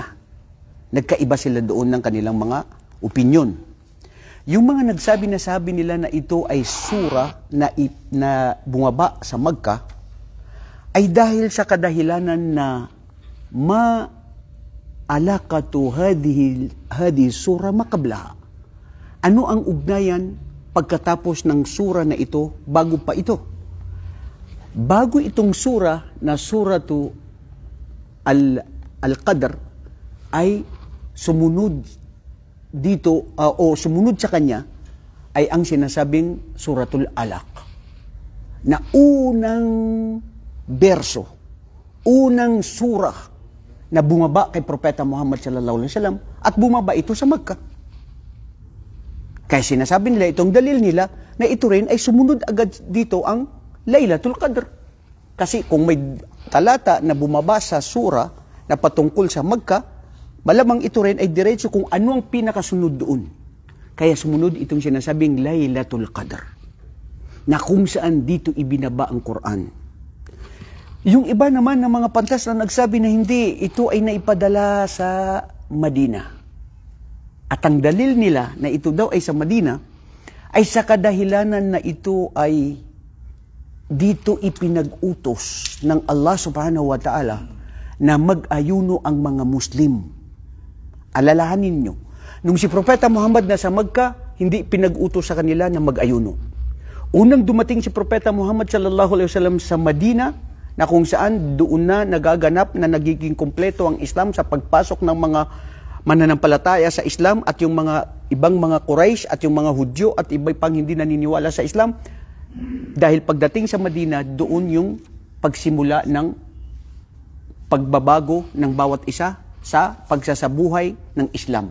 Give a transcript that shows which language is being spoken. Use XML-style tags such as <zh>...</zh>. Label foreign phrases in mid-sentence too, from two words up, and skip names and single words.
<tl>Nagkaiba sila doon ng kanilang mga opinyon. Yung mga nagsabi nila na ito ay surah na bumaba sa Makkah ay dahil sa kadahilanan na</tl> <ar>علاقة هذه سورة ما قبلها.</ar> <tl>Ano ang ugnayan pagkatapos ng surah na ito bago pa ito? Bago itong surah na suratu Al-Qadr ay sumunod dito o sumunod sa kanya ay ang sinasabing Suratul Alaq na unang berso, unang surah na bumaba kay Propeta Muhammad</tl> <ar>صلى الله عليه وسلم</ar> <tl>at bumaba ito sa Makkah. Kaya sinasabi nila, itong dalil nila na ito rin ay sumunod agad dito ang Laylatul Qadr. Kasi kung may talata na bumaba sa surah na patungkol sa Makkah, malamang ito rin ay diretso kung ano ang pinakasunod doon. Kaya sumunod itong sinasabing Laylatul Qadr, na kung saan dito ibinaba ang Quran. Yung iba naman ng mga pantas na nagsabi na hindi, ito ay naipadala sa Madina. At ang dalil nila na ito daw ay sa Madina, ay sa kadahilanan na ito ay dito ipinag-utos ng Allah</tl> <ar>سبحانه وتعالى</ar> <tl>na mag-ayuno ang mga Muslim. Alalahanin nyo, nung si Propeta Muhammad nasa Makkah, hindi pinag-utos sa kanila na mag-ayuno. Unang dumating si Propeta Muhammad</tl> <ar>صلى الله عليه وسلم</ar> <tl>sa Madina, na kung saan doon na nagaganap na nagiging kumpleto ang Islam sa pagpasok ng mga mananampalataya sa Islam at yung mga ibang mga Quraysh at yung mga Hudyo at iba pang hindi naniniwala sa Islam. Dahil pagdating sa Madina, doon yung pagsimula ng pagbabago ng bawat isa sa pagsasabuhay ng Islam.</tl>